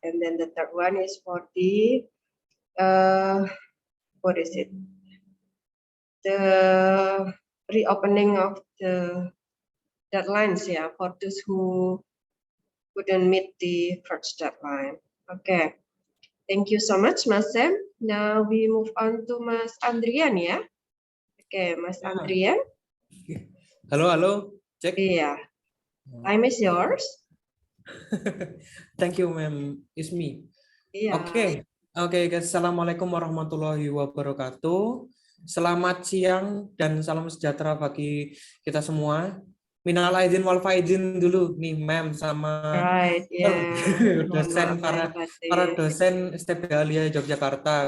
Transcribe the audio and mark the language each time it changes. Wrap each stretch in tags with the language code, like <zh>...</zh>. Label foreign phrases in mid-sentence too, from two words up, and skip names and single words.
<en>And then the third one is for the what is it? The reopening of the deadlines, for those who couldn't meet the first deadline. Okay, thank you so much, Mas Sam. Now we move on to Mas Andrian, ya. Okay, Mas Andrian. Halo, cek. Iya. Time is yours. Thank you, ma'am. It's me. Iya. Oke, guys.</en> <ar>السلام عليكم ورحمة الله وبركاته.</ar> <id>Selamat siang dan salam sejahtera bagi kita semua.</id> <ar>من العائدين والفائزين</ar> <id>dulu nih, ma'am, sama dosen, para dosen STB Alia Yogyakarta.</id>